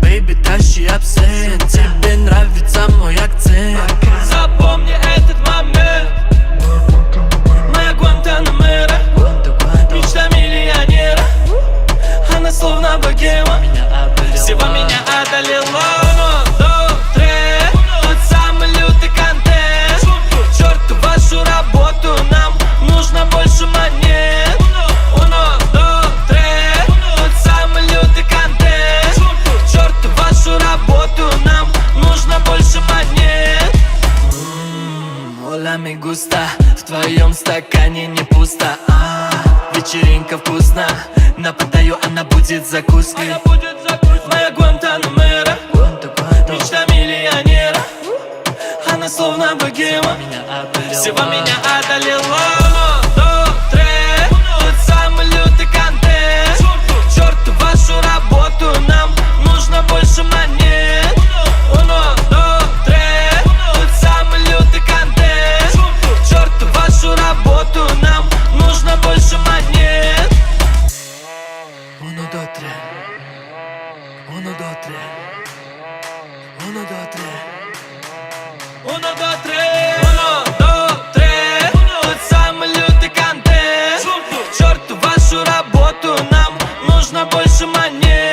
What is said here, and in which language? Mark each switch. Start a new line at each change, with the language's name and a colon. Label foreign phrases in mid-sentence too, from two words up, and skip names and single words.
Russian: Baby, тащи абсент, тебе нравится мой акцент. Запомни этот момент, моя Гуантанамера, мечта миллионера. Она словно богема, всего меня одолела.
Spanish: Uno, dos, tres,
Russian: тот самый лютый контент. Черту вашу работу, нам нужно больше монет.
Spanish: Uno, dos, tres,
Russian: тот самый лютый контент. Черту вашу работу, нам нужно больше монет.
Spanish: Hola, me gusta,
Russian: в твоем стакане не пусто. Вечеринка вкусна, нападаю, она будет закуской. Моя Гуантанамера, мечта миллионера. Она словно богема, всего меня одолела.
Spanish: Uno, dos, tres,
Russian: тот самый лютый контент. Черту вашу работу, нам нужно больше монет.
Spanish: Uno, dos, tres,
Russian: тот самый лютый контент. Черту вашу работу, нам нужно больше монет.
Spanish: Uno, dos, tres. Uno, dos, tres. Uno, dos, tres. Uno, dos, tres. Uno, dos, tres.
Russian: Тот самый лютый контент. Черту вашу работу, нам нужно больше монет.